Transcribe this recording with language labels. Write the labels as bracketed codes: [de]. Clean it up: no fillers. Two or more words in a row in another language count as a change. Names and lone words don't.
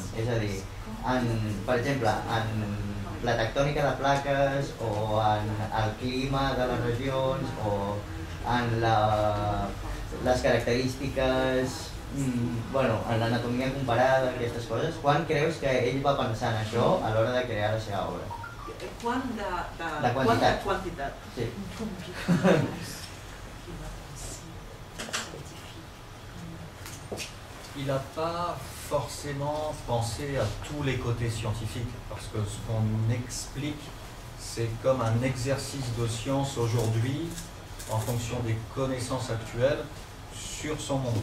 [ca] És a dir, per exemple, en la tectònica de plaques, o en el clima de les regions, o en les característiques, bueno, en l'anatomia comparada, aquestes coses. Quan creus que ell va pensar en això a l'hora de crear la seva obra? Quant de quantitat. Quantitat. Sí. [fr] Il n'a pas forcément pensé à tous les côtés scientifiques, parce que ce qu'on explique, c'est comme un exercice de science aujourd'hui, en fonction des connaissances actuelles, sur son monde.